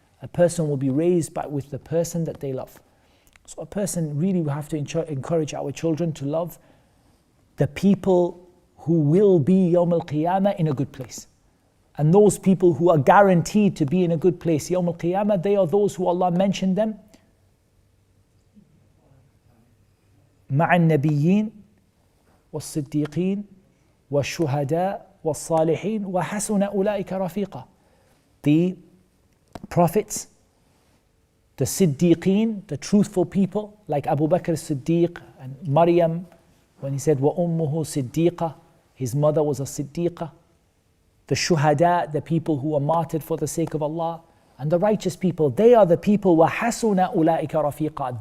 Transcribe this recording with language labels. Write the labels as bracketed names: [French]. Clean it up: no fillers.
[English] A person will be raised with the person that they love. So a person really will have to encourage our children to love the people who will be Yawm al-Qiyamah in a good place. And those people who are guaranteed to be in a good place Yawm al-Qiyamah, they are those who Allah mentioned them. [Arabic] مع النبيين والصديقين والشهداء والصالحين وحسن أولئك رفيقا. [English] The prophets, the Siddiqeen, the truthful people like Abu Bakr as-Siddiq and Maryam, when he said [Arabic] وَأُمُّهُ صِدِّيقَةٌ, [English] his mother was a Siddiqah. The Shuhada, the people who were martyred for the sake of Allah, and the righteous people, they are the people [Arabic] وَحَسُنَ أُولَئِكَ رَفِيقًا.